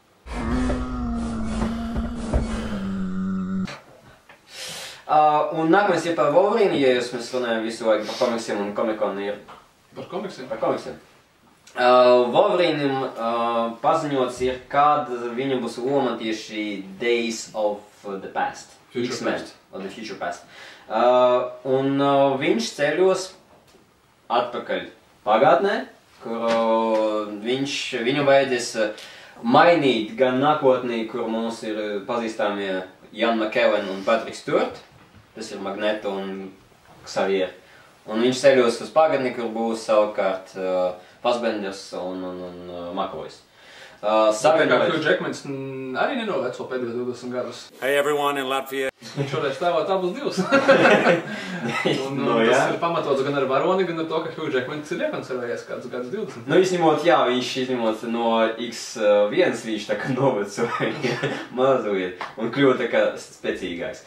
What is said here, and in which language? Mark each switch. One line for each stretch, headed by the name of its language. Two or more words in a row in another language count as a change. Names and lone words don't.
Latvian: Un nākamais ir par Wolverine, ja mēs runājam visu laiku par komiksiem un Comic-Con ir... Par komiksiem? Par komiksiem. Wolverine'im paziņots ir, kad viņam būs loma tieši Days of the Past.
English: X-Men, or the Future Past.
Latvian: Un viņš ceļos atpakaļ pagātnē, kur viņu vajadzēs mainīt gan nākotnī, kur mums ir pazīstamie Ian McKellen un Patrick Stewart, tas ir Magneto un Xavier. Un viņš ceļos uz pagātni, kur būs savukārt Fassbenders un McAvoys. Hugh Jackmans arī nenoveco pēdējo 20 gadus.
English: Hey everyone in Latvia.
Latvian: Viņš varēs tēvot abus divus. Tas ir pamatots gan ar varoni, gan ar to, ka Hugh Jackmans ir iekonservējies kādus gadus 20. Nu, viņš izņemot no X1, viņš tā kā novecoja mazliet un kļuva tā kā spēcīgāks.